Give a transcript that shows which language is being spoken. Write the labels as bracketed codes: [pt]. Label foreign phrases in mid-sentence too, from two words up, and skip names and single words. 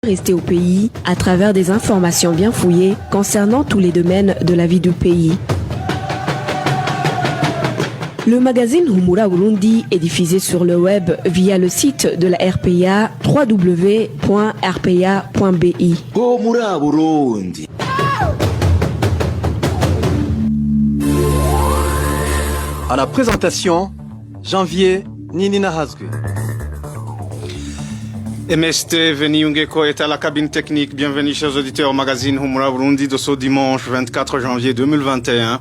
[fr] rester au pays à travers des informations bien fouillées concernant tous les domaines de la vie du pays. Le magazine Humura Burundi est diffusé sur le web via le site de la RPA www.rpa.bi. Humura Burundi. À la présentation, Janvier Ninina Hazgue. MST Veniungeko est à la cabine technique. Bienvenue chers auditeurs au magazine Humura Burundi de ce dimanche 24 janvier 2021.